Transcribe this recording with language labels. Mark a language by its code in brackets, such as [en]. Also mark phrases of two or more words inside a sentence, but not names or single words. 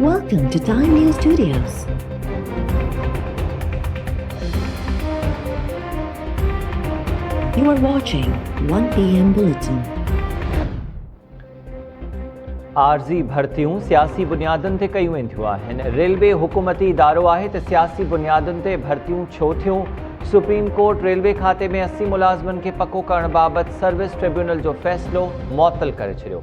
[en] Welcome to Time News Studios. You are watching 1 PM Bulletin. [sd] आरजी भर्तियूं सियासी बुनियादुनि ते कयूं वेंदियूं आहिनि। रेलवे हुकूमती इदारो आहे त सियासी बुनियादुनि ते भर्तियूं छो थियूं। सुप्रीम कोर्ट रेलवे खाते में 80 मुलाज़िमनि खे पको करण बाबति सर्विस ट्रिब्यूनल जो फ़ैसिलो मुअत्तल करे छॾियो।